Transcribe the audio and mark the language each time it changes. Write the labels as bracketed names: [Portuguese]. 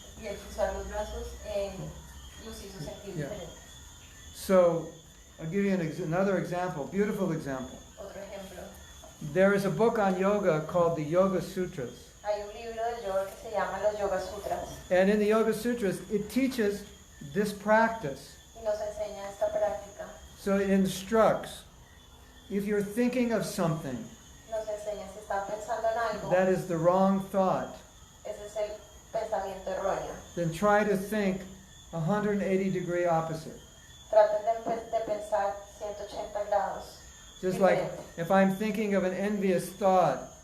[Spanish] y el cruzar los brazos los hizo sentir [English] Yeah. [Spanish] diferentes. [English] So I'll give you another example, beautiful example. [Spanish] Otro ejemplo, [English] There is a book on yoga called the Yoga Sutras. [Spanish] hay un libro del yoga que se llama Los Yoga Sutras [English] And in the Yoga Sutras, it teaches this practice. [Spanish] y nos enseña esta práctica. [English] So it instructs, if you're thinking of something [Spanish] Nos enseña si están pensando en algo, [English] that is the wrong thought, [Spanish] ese es el pensamiento erróneo. [English] then try to think 180-degree opposite. [Spanish] Traten de pensar 180 grados. [English] Just like if I'm thinking of an envious thought,